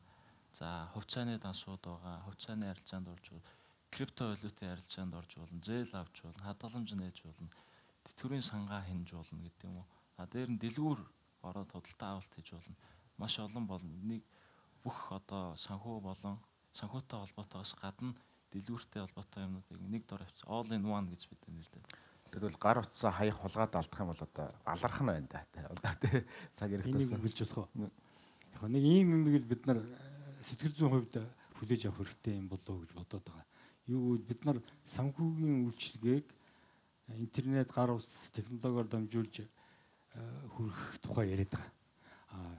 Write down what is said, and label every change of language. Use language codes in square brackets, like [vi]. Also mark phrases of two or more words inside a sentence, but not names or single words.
[mn] За хувьцааны дансууд байгаа, хувьцааны арилжаанд орж бол крипто валютын арилжаанд орж болно, зээл авч болно, хадгаламж нээж болно, тэтгэврийн сангаа хинж болно гэдэг юм уу. Дээр нь дэлгүүр ороод худалдаа авалт хийж болно. Маш олон болно. Нэг бүх одоо санхүү болон санхүүтэй холбоотойгоос гадна дэлгүүртэй холбоотой юмнуудыг нэг дор авч [en] all in one [mn] гэж бид нэрлэдэг. Тэгвэл гар утсаа хаях хулгаад алдах юм бол одоо аларх нь байна да. Тэ цаг хэрэгтээс энийг хэлж болох уу? Яг нэг ийм юмыг бид нар сэтгэл зүйн хувьд хүлээж авах хэрэгтэй юм болоо гэж бодоод байгаа. Юу бид нар санхүүгийн үйлчилгээг интернет гар утас технологиор дамжуулж хүргэх тухай яриад байгаа.